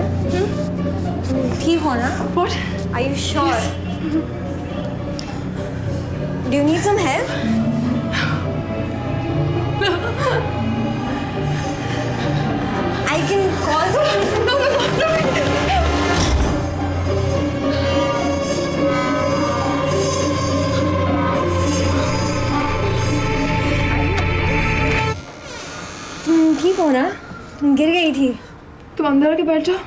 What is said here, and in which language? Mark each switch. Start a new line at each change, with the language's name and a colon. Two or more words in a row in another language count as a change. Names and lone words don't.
Hindi: ठीक हो ना?
English: What? Are you sure? Do you need some help? I can call someone. No.
Hindi: तुम ठीक हो ना? तुम गिर गई थी. तुम अंदर आके बैठ जाओ.